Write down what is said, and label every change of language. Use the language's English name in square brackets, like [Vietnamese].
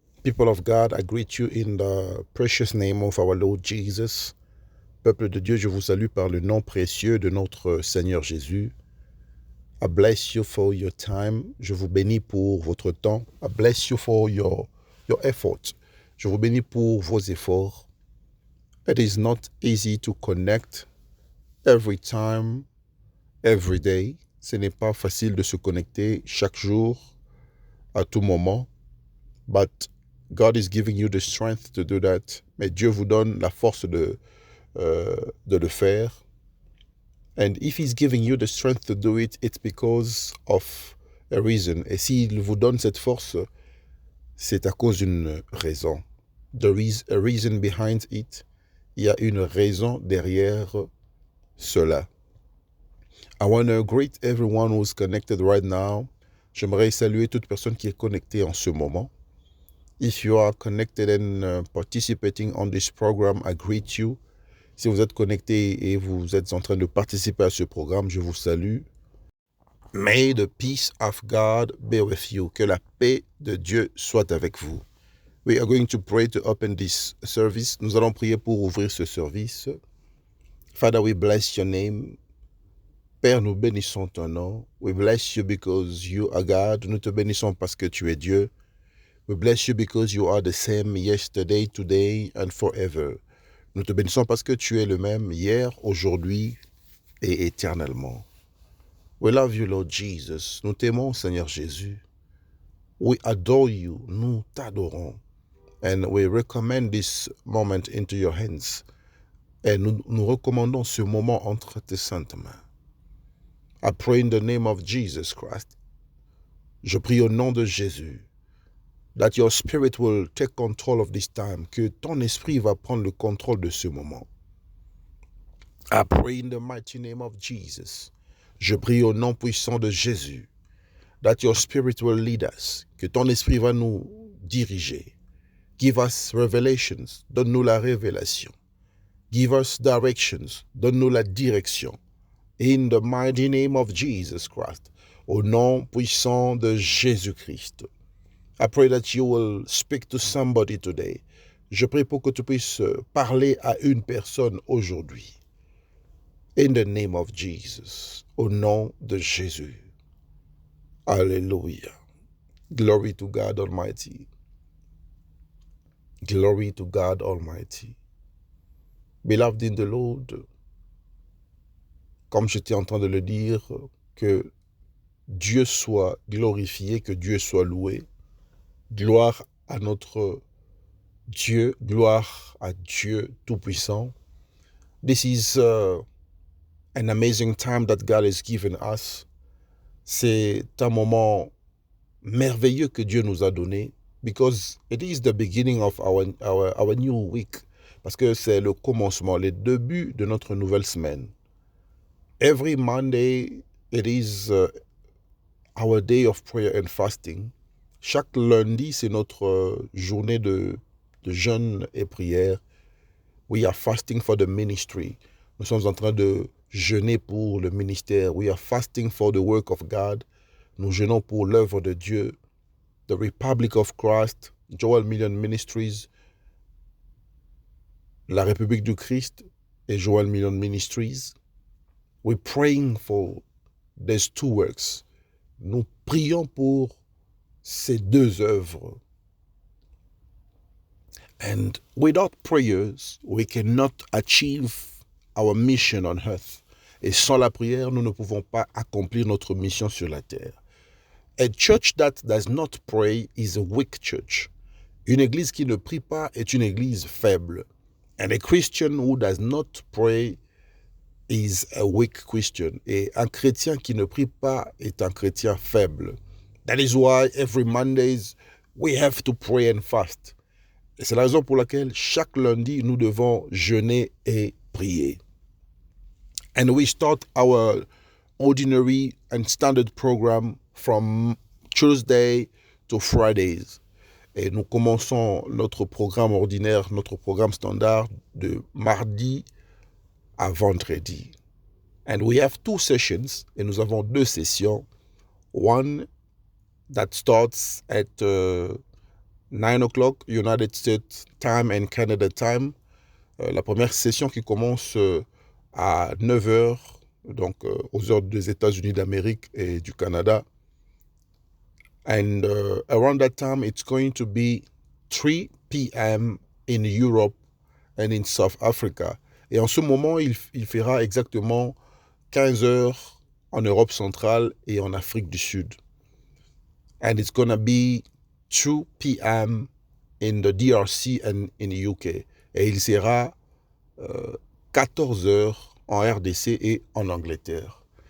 [English] People of God, I greet you in the precious name of our Lord Jesus. [French] Peuple de Dieu, je vous salue par le nom précieux de notre Seigneur Jésus. [English] I bless you for your time. [French] Je vous bénis pour votre temps. [English] I bless you for your effort. [French] Je vous bénis pour vos efforts. [English] It is not easy to connect every time, every day. [French] Ce n'est pas facile de se connecter chaque jour, à tout moment. [English] But God is giving you the strength to do that. [French] Mais Dieu vous donne la force de le faire. [English] And if He's giving you the strength to do it, it's because of a reason. [French] Et s'il vous donne cette force, c'est à cause d'une raison. [English] There is a reason behind it. [French] Il y a une raison derrière cela. [English] I want to greet everyone who's connected right now. [French] J'aimerais saluer toute personne qui est connectée en ce moment. [English] If you are connected and participating on this program, I greet you. [French] Si vous êtes connecté et vous êtes en train de participer à ce programme, je vous salue. [English] May the peace of God be with you. [French] Que la paix de Dieu soit avec vous. [English] We are going to pray to open this service. [French] Nous allons prier pour ouvrir ce service. [English] Father, we bless your name. [French] Père, nous bénissons ton nom. [English] We bless you because you are God. [French] Nous te bénissons parce que tu es Dieu. [English] We bless you because you are the same yesterday, today and forever. [French] Nous te bénissons parce que tu es le même hier, aujourd'hui et éternellement. [English] We love you, Lord Jesus. [French] Nous t'aimons, Seigneur Jésus. [English] We adore you. [French] Nous t'adorons. [English] And we recommend this moment into your hands. [French] Et nous recommandons ce moment entre tes saintes mains. [English] I pray in the name of Jesus Christ. [French] Je prie au nom de Jésus. [English] That your spirit will take control of this time, [French] que ton esprit va prendre le contrôle de ce moment. [English] I pray in the mighty name of Jesus. [French] Je prie au nom puissant de Jésus, [English] that your spirit will lead us, [French] que ton esprit va nous diriger. [English] Give us revelations, [French] donne-nous la révélation. [English] Give us directions, [French] donne-nous la direction. [English] In the mighty name of Jesus Christ, [French] au nom puissant de Jésus-Christ. [English] I pray that you will speak to somebody today. [French] Je prie pour que tu puisses parler à une personne aujourd'hui. [English] In the name of Jesus. [French] Au nom de Jésus. [English] Hallelujah. Glory to God Almighty. Glory to God Almighty. Beloved in the Lord, [French] comme j'étais en train de le dire, que Dieu soit glorifié, que Dieu soit loué. Gloire à notre Dieu, gloire à Dieu Tout-Puissant. [English] This is an amazing time that God has given us. [French] C'est un moment merveilleux que Dieu nous a donné, [English] because it is the beginning of our new week. [French] Parce que c'est le commencement, le début de notre nouvelle semaine. [English] Every Monday, it is our day of prayer and fasting. [French] Chaque lundi, c'est notre journée de jeûne et prière. [English] We are fasting for the ministry. [French] Nous sommes en train de jeûner pour le ministère. [English] We are fasting for the work of God. [French] Nous jeûnons pour l'œuvre de Dieu. [English] The Republic of Christ, Joel Million Ministries, la République du Christ et Joel Million Ministries. We're praying for these two works. [French] Nous prions pour ces deux œuvres. [English] And without prayers, we cannot achieve our mission on earth. [French] Et sans la prière, nous ne pouvons pas accomplir notre mission sur la terre. [English] A church that does not pray is a weak church. [French] Une église qui ne prie pas est une église faible. [English] And a Christian who does not pray is a weak Christian. [French] Et un chrétien qui ne prie pas est un chrétien faible. [English] That is why every Mondays we have to pray and fast. [French] Et c'est la raison pour laquelle chaque lundi nous devons jeûner et prier. [English] And we start our ordinary and standard program from Tuesday to Fridays. [French] Et nous commençons notre programme ordinaire, notre programme standard de mardi à vendredi. [English] And we have two sessions, [French] et nous avons deux sessions. [English] One that starts at 9 o'clock United States time and Canada time. [French] La première session qui commence à 9 heures, donc aux heures des États-Unis d'Amérique et du Canada. [English] And around that time, it's going to be 3 p.m. in Europe and in South Africa. [French] Et en ce moment, il fera exactement 15 heures en Europe centrale et en Afrique du Sud. [English] And it's going to be 2 p.m. in the DRC and in the UK. [French] Et il sera 14 heures en RDC et en Angleterre.